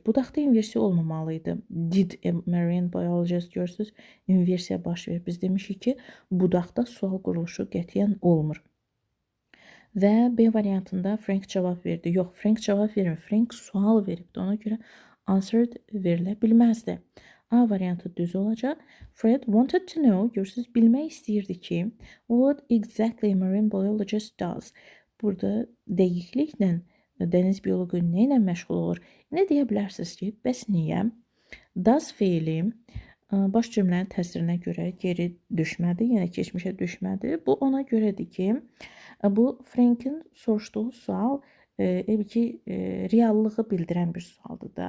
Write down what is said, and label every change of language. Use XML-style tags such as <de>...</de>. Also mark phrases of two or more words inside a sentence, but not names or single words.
<az>Budaqda inversiya olmamalıydı.</az> <en>Did a marine biologist,</en> <az>görürsüz, inversiya baş verir. Biz demişik ki, budaqda sual quruluşu qətiyyən olmur. Və B variantında Frank cavab verdi. Yox, Frank cavab vermir. Frank sual veribdi. Ona görə answered verilə bilməzdi. A variantı düz olacaq.</az> <en>Fred wanted to know,</en> <az>görürsüz, bilmək istəyirdi ki,</az> <en>what exactly a marine biologist does.</en> <az>Burada dəqiqliklə dəniz bioloqu nə ilə məşğul olur? Nə deyə bilərsiniz ki, bəs niyə? Does feili baş cümlənin təsirinə görə geri düşmədi, yəni keçmişə düşmədi. Bu ona görədir ki, bu Frank'in soruşduğu sual ki, reallığı bildirən bir sualdır da.</az>